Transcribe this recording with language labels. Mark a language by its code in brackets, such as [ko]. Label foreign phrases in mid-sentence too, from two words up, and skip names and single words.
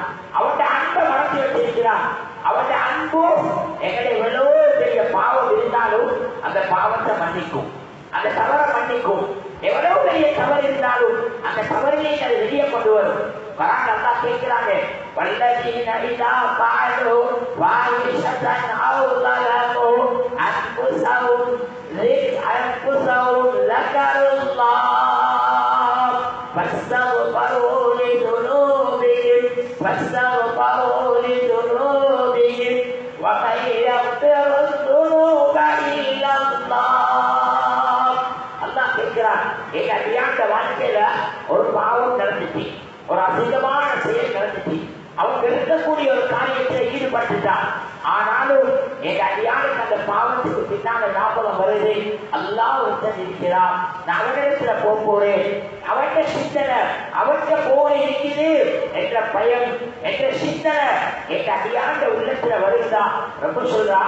[ta] அவருடைய அன்பை மறைச்சு வச்சிருக்கிறார். அவருடைய அன்பு எங்களை எவ்வளவு பெரிய பாவம் இருந்தாலும் அந்த பாவத்தை மன்னிக்கும், அந்த தவறை மன்னிக்கும். எவ்வளவு பெரிய தவறு இருந்தாலும் அந்த தவறிலே அதை வெளியே கொண்டு வரும். வராங்க அல்லா கேட்கிறாங்க, [ar] والذين إذا فعلوا فاحشة أو ظلموا أنفسهم ذكروا فاستغفروا لذنوبهم ومن يغفر الذنوب إلا الله. [ta] அல்லாஹ் கேட்கிறான், எங்க அடியாண்ட வாழ்க்கையில ஒரு பாவம் நடந்துச்சு, ஒரு அசிங்கமான செயல் நடந்துச்சு, அவங்க இருக்கக்கூடிய ஒரு காரியத்தில் ஈடுபட்டுட்டான். ஆனாலும் எங்க அடியானுக்கு அந்த பாவத்துக்கு பின்னால ஞாபகம் வருது, அல்லாஹ் ஒருத்தன் இருக்கிறான், நான் அவனிடத்துல போறேன், அவன் சிந்தனை அவன் போல இருக்குது என்ற பயம் என்ற சிந்தனை எங்க அடியாண்ட உள்ளத்துல வருதா ரொம்ப சொல்றான்.